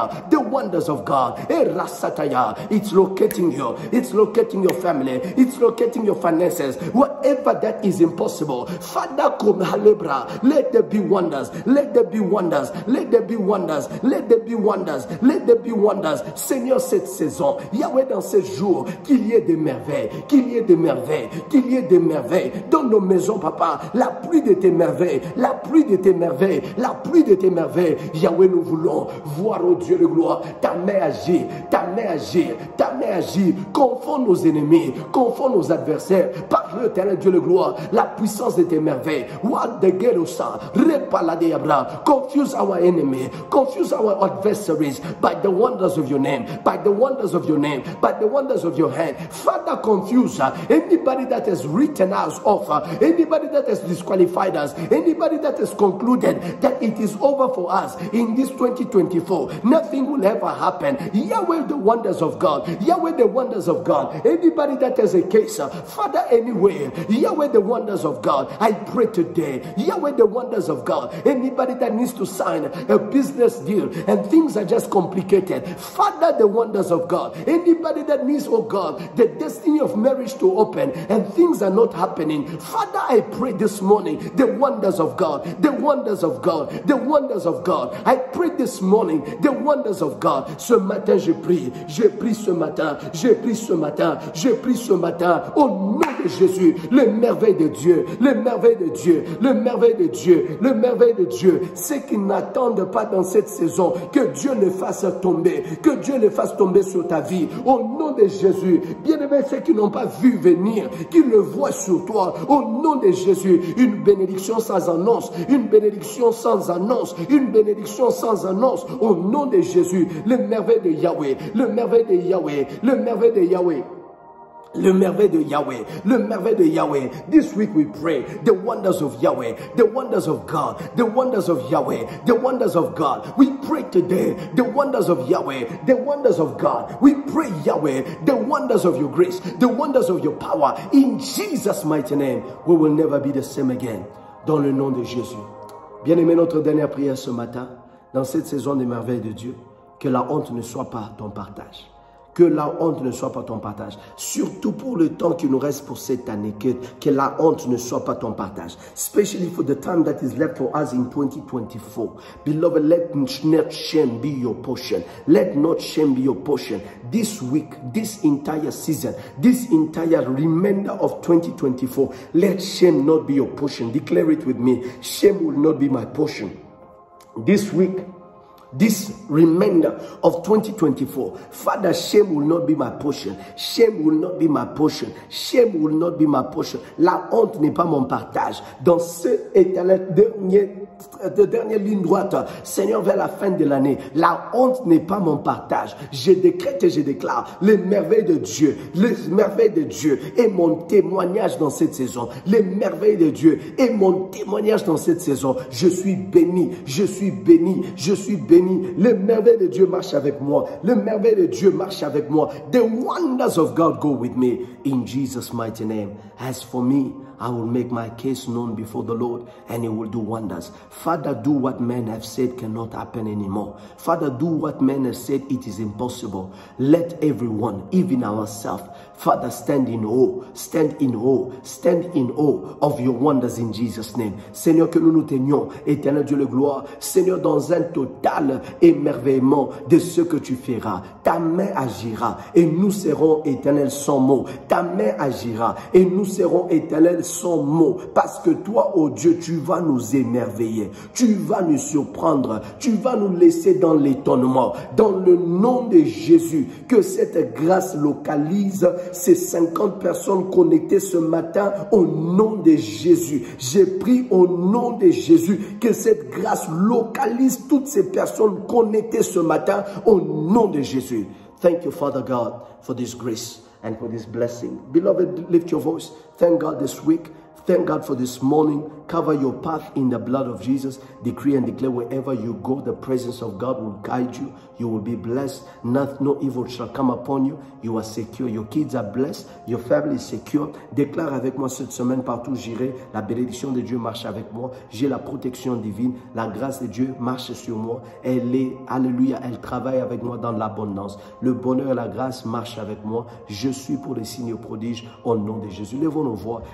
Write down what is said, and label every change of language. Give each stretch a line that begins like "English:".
English: The wonders of God. It's locating you. It's locating your family. It's locating your finances. Whatever that is impossible, Father, let there be wonders. Let there be wonders. Let there be wonders. Let there be wonders. Let there be wonders.
French: Seigneur, cette saison, Yahweh, dans ces jours, qu'il y ait des merveilles, qu'il y ait des merveilles, qu'il y ait des merveilles dans nos maisons, papa. La pluie de tes merveilles, la pluie de tes merveilles, la pluie de tes merveilles. Yahweh, nous voulons voir, oh Dieu de gloire, ta main agir, ta main agir, ta main agir. Confond nos ennemis, confond nos adversaires. Par l'éternel Dieu de gloire, la puissance de tes merveilles.
English: What the Gerusa, Repaladeabra, confuse our enemy, confuse our adversaries by the wonders of your name, by the wonders of your name, by the wonders of your hand. Father, confuse anybody that has written us off, anybody that has disqualified us, anybody that has concluded that it is over for us in this 2024. Nothing will ever happen. Yahweh, the wonders of God. Yahweh, the wonders of God. Anybody that has a case, Father, anywhere. Yahweh, the wonders of God. I pray today. Yahweh, the wonders of God. Anybody that needs to sign a business deal and things are just complicated. Father, the wonders of God. Anybody that needs, oh God, the destiny of marriage to open and things are not happening. Father, I pray this morning, the wonders of God, the wonders of God, the wonders of God. I pray this morning, the wonders of God.
French: Ce matin, je prie ce matin, je prie ce matin, je prie ce matin, au nom de Jésus, les merveilles de Dieu, les merveilles de Dieu, les merveilles de Dieu, les merveilles de Dieu. Ceux qui n'attendent pas dans cette saison, que Dieu le fasse tomber, que Dieu le fasse tomber sur ta vie, au nom de Jésus. Bien-aimés, ceux qui n'ont pas vu venir, qui le voient sur toi, au nom de Jésus, une bénédiction sans annonce, une bénédiction sans annonce, une bénédiction sans annonce, au nom de Jésus, le merveille de Yahweh, le merveille de Yahweh, le merveille de Yahweh. Le merveille de Yahweh, le merveille de Yahweh.
English: This week we pray the wonders of Yahweh, the wonders of God, the wonders of Yahweh, the wonders of God. We pray today the wonders of Yahweh, the wonders of God. We pray Yahweh, the wonders of your grace, the wonders of your power. In Jesus' mighty name, we will never be the same again.
French: Dans le nom de Jésus. Bien-aimé, notre dernière prière ce matin, dans cette saison des merveilles de Dieu, que la honte ne soit pas ton partage. Que la honte ne soit pas ton partage. Surtout pour le temps qui nous reste pour cette année. Que la honte ne soit pas ton partage.
English: Especially for the time that is left for us in 2024. Beloved, let not shame be your portion. Let not shame be your portion. This week, this entire season, this entire remainder of 2024, let shame not be your portion. Declare it with me. Shame will not be my portion. This week, this remainder of 2024, Father, shame will not be my portion. Shame will not be my portion. Shame will not be my portion.
French: La honte n'est pas mon partage. Dans ce éternel dernière ligne droite, Seigneur, vers la fin de l'année, la honte n'est pas mon partage. Je décrète et je déclare les merveilles de Dieu. Les merveilles de Dieu est mon témoignage dans cette saison. Les merveilles de Dieu est mon témoignage dans cette saison. Je suis béni. Je suis béni. Je suis béni. Les merveilles de Dieu marchent avec moi. Les merveilles de Dieu marchent avec moi.
English: The wonders of God go with me in Jesus' mighty name. As for me, I will make my case known before the Lord and He will do wonders. Father, do what men have said cannot happen anymore. Father, do what men have said it is impossible. Let everyone, even ourselves, Father, stand in awe, stand in awe, stand in awe of your wonders in Jesus' name.
French: Seigneur, que nous nous tenions, éternel Dieu de gloire, Seigneur, dans un total émerveillement de ce que tu feras. Ta main agira et nous serons éternels sans mots. Ta main agira et nous serons éternels sans mots. Parce que toi, oh Dieu, tu vas nous émerveiller. Tu vas nous surprendre. Tu vas nous laisser dans l'étonnement. Dans le nom de Jésus, que cette grâce localise ces 50 personnes connectées ce matin au nom de Jésus. J'ai pris au nom de Jésus que cette grâce localise toutes ces personnes connectées ce matin au nom de Jésus.
English: Thank you, Father God, for this grace and for this blessing. Beloved, lift your voice. Thank God this week. Thank God for this morning. Cover your path in the blood of Jesus. Decree and declare wherever you go, the presence of God will guide you. You will be blessed. No evil shall come upon you. You are secure. Your kids are blessed. Your family is secure.
French: Déclare avec moi cette semaine, partout où j'irai, la bénédiction de Dieu marche avec moi. J'ai la protection divine. La grâce de Dieu marche sur moi. Elle est, alléluia, elle travaille avec moi dans l'abondance. Le bonheur et la grâce marchent avec moi. Je suis pour les signes prodiges au nom de Jésus. Levons nos voix.